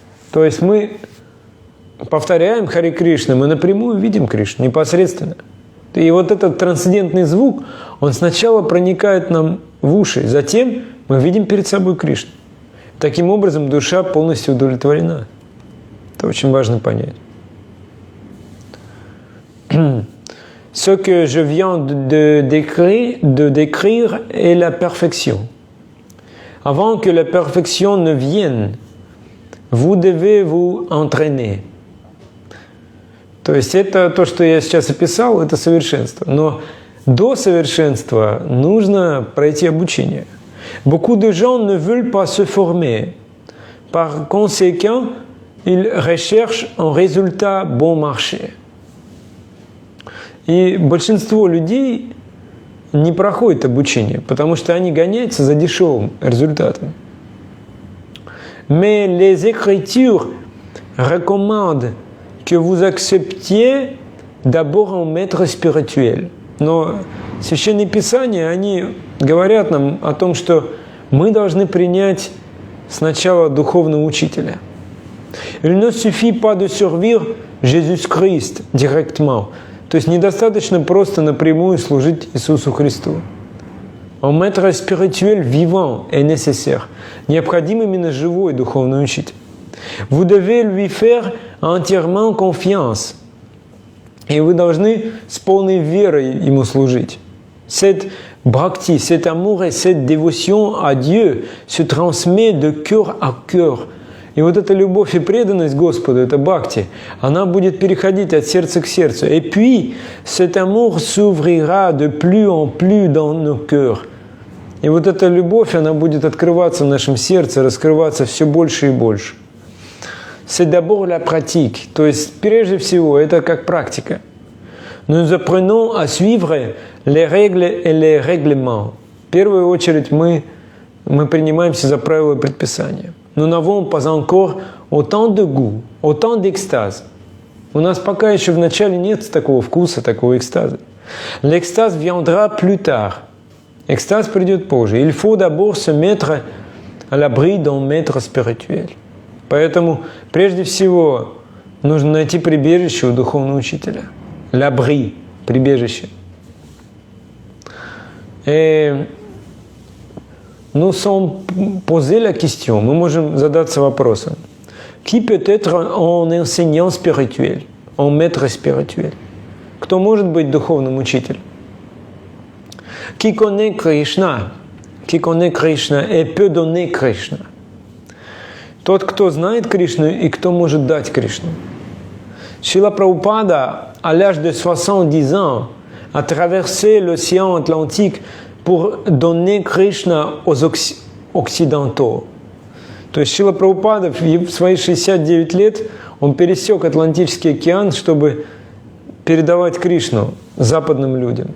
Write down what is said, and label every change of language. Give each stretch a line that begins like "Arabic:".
Russian: То есть мы повторяем Харе Кришна, мы напрямую видим Кришну, непосредственно. И вот этот трансцендентный звук, он сначала проникает нам в уши, затем мы видим перед собой Кришну. Таким образом, душа полностью удовлетворена. Это очень важно понять.
French: Ce que je viens de décrire est la perfection. Avant que la perfection ne vienne, vous devez vous entraîner.
Russian: То есть это то, что я сейчас описал, это совершенство. Но до совершенства нужно пройти обучение.
French: Beaucoup de gens ne veulent pas se former. Par conséquent, ils recherchent un résultat bon marché.
Russian: И большинство людей не проходит обучение, потому что они гоняются за дешевым результатом.
French: Mais les Écritures recommandent que vous acceptiez d'abord un maître spirituel.
Russian: Но Священные Писания, они говорят нам о том, что мы должны принять сначала духовного учителя.
French: Il ne suffit pas de servir Jésus-Christ directement.
Russian: То есть недостаточно просто напрямую служить Иисусу Христу.
French: Un maître spirituel vivant est nécessaire.
Russian: Необходим именно живой духовный учитель.
French: Vous devez lui faire entièrement confiance.
Russian: И вы должны с полной верой ему служить.
French: Cette bhakti, cet amour et cette dévotion à Dieu se transmet de cœur à cœur.
Russian: И вот эта любовь и преданность Господу, это бхакти, она будет переходить от сердца к сердцу.
French: Et puis, cet amour s'ouvrira de plus en plus dans nos cœurs.
Russian: И вот эта любовь, она будет открываться в нашем сердце, раскрываться все больше и больше.
French: C'est d'abord la pratique,
Russian: то есть прежде всего это как практика.
French: Nous apprenons à suivre les règles et les règlements.
Russian: В первую очередь мы принимаемся за правила и предписания.
French: Nous n'avons pas encore autant de goût, autant d'extase.
Russian: У нас пока еще вначале нет такого вкуса, такого экстаза.
French: L'extase viendra plus tard.
Russian: Экстаз придет позже.
French: Il faut d'abord se mettre à l'abri d'un maître spirituel.
Russian: Поэтому, прежде всего, нужно найти прибежище у духовного учителя.
French: L'abri, прибежище. Et nous sommes posé la question,
Russian: мы можем задаться вопросом,
French: qui peut être un enseignant spirituel, un maître spirituel?
Russian: Кто может быть духовным учителем?
French: Qui connaît Krishna et peut donner Krishna?
Russian: Тот, кто знает Кришну и кто может дать Кришну.
French: Шрила Прабхупада, à l'âge de 70 ans, a traversé l'océan Atlantique pour donner Krishna aux occidentaux.
Russian: То есть Шрила Прабхупада в свои 69 лет он пересек Атлантический океан, чтобы передавать Кришну западным людям.